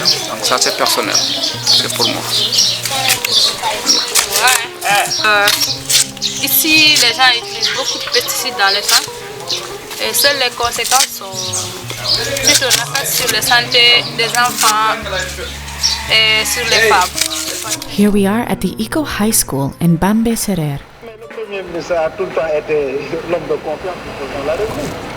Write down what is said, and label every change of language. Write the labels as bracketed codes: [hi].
[fr] Donc ça, c'est personnel, c'est pour moi. Ici, les gens utilisent beaucoup de pesticides dans les champs et seules les conséquences sont plutôt néfastes sur la santé des enfants et sur les femmes. [en] Here we are at the Eco High School in Bambe Serer. [fr] Le Premier ministre a tout le temps été l'homme de confiance dans la République.